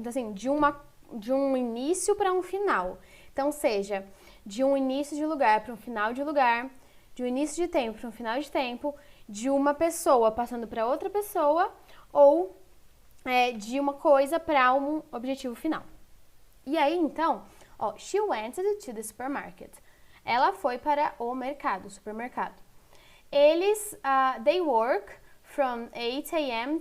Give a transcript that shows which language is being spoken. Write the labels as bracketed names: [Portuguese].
[Portuguese] Então, assim, de um início para um final. Então, seja de um início de lugar para um final de lugar, de um início de tempo para um final de tempo, de uma pessoa passando para outra pessoa, ou de uma coisa para um objetivo final. E aí, então, [English] she went to the supermarket. [Portuguese] Ela foi para o mercado, supermercado. Eles, [English] they work from 8 a.m.